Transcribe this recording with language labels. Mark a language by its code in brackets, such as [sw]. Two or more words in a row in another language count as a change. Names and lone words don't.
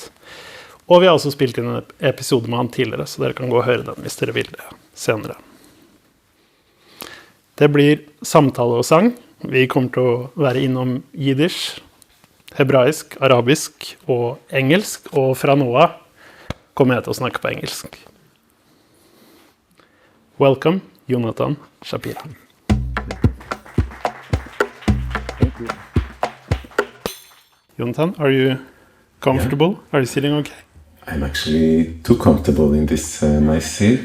[no] Og vi har også spilt inn en episode med han tidligere, så dere kan gå og høre den hvis dere vil det senere. Det blir samtale og sang. Vi kommer til å være innom jiddisch, hebraisk, arabisk og engelsk, og fra nå av kommer jeg til å snakke på engelsk. [en] Welcome, Yonatan Shapira. Thank you. Yonatan, are you comfortable? Yeah. Are you sitting okay? I'm actually too comfortable in this nice seat.